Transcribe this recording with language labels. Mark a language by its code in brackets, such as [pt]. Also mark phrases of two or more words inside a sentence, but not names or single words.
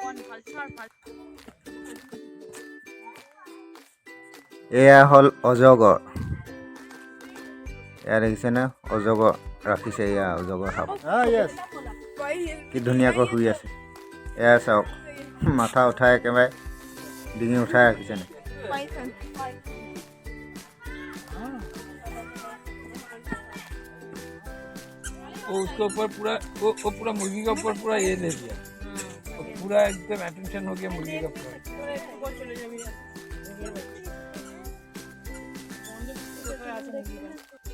[as] এয়া হ'ল অজগৰ এয়া দেখিছেনে অজগৰ ৰাখিছে এয়া অজগৰ সাপ কি ধুনীয়াকৈ শুই আছে এয়া চাওক মাথা উঠাই একেবাৰে ডিঙি উঠাই ৰাখিছে নে [hi] उसके ऊपर पूरा वो पूरा मुर्गी के ऊपर पूरा ये ले लिया पूरा एकदम अटेंशन हो गया मुर्गी का पूरा